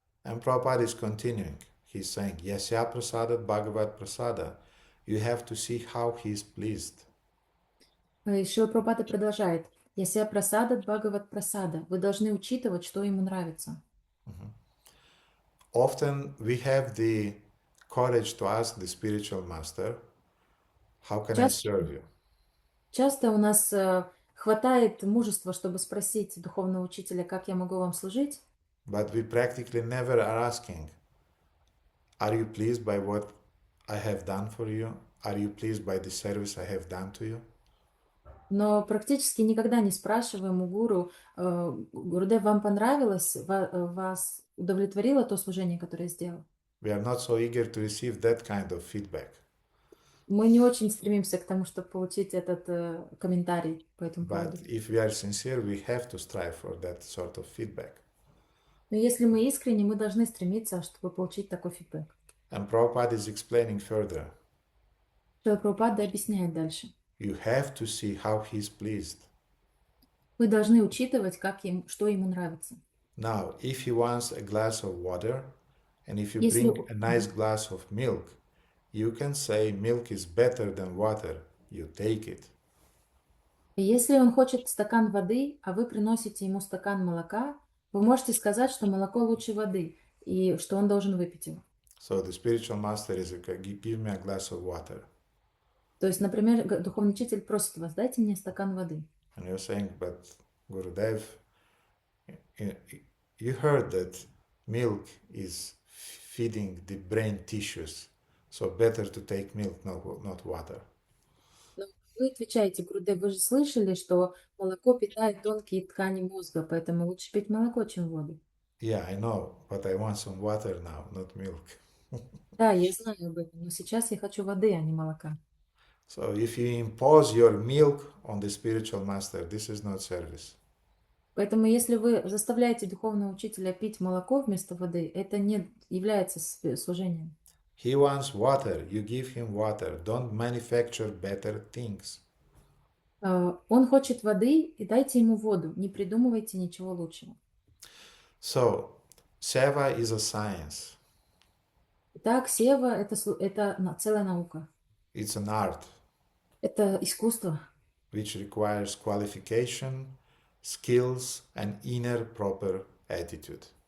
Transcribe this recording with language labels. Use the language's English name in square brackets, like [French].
[English] And Prabhupada is continuing. He's saying, [Sanskrit] Yasya prasadat bhagavat prasada. [English] You have to see how he is pleased. [Russian] И Шрила Прабхупада продолжает. [Sanskrit] Яся прасада бхагават прасада. [Russian] Вы должны учитывать, что ему нравится. [English] Often we have the courage to ask the spiritual master, how can I serve you? [Russian] Часто у нас хватает мужества, чтобы спросить духовного учителя, как я могу вам служить. [English] But we practically never are asking, are you pleased by what I have done for you? Are you pleased by the service I have done to you? [Russian] Но практически никогда не спрашиваем у гуру, Гурудев, вам понравилось, вас удовлетворило то служение, которое я сделал? [English] We are not so eager to receive that kind of feedback. [Russian] Мы не очень стремимся к тому, чтобы получить этот комментарий по этому [English] But [Russian] поводу. [English] if we are sincere, we have to strive for that sort of feedback. [Russian] Но если мы искренне, мы должны стремиться, чтобы получить такой фидбэк. [English] And Prabhupada is explaining further. [Russian] Шрила Прабхупада объясняет дальше. [English] You have to see how he is pleased. [Russian] Вы должны учитывать, что ему нравится. [English] Now, if he wants a glass of water, and if you [Russian] Если- [English] bring a nice glass of milk, you can say milk is better than water. You take it. [Russian] И если он хочет стакан воды, а вы приносите ему стакан молока, вы можете сказать, что молоко лучше воды, и что он должен выпить его. [English] So the spiritual master is, give me a glass of water. [Russian] То есть, например, духовный учитель просит вас, дайте мне стакан воды. [English] And you're saying, but Gurudev, you heard that milk is feeding the brain tissues, so better to take milk, not water. [Russian] Но вы отвечаете, Гурудев, вы же слышали, что молоко питает тонкие ткани мозга, поэтому лучше пить молоко, чем воду. [English] Yeah, I know, but I want some water now, not milk. [Russian] Да, я знаю об этом, но сейчас я хочу воды, а не молока. [English] So if you impose your milk on the spiritual master, this is not service. [Russian] Поэтому если вы заставляете духовного учителя пить молоко вместо воды, это не является служением. [English] He wants water, you give him water. Don't manufacture better things. [Russian] Он хочет воды, и дайте ему воду. Не придумывайте ничего лучшего. [English] So, seva is a science. [Russian] Итак, сева – это целая наука. [English] It's an art [Russian] Это искусство, [English] which requires qualification, skills, and inner proper attitude.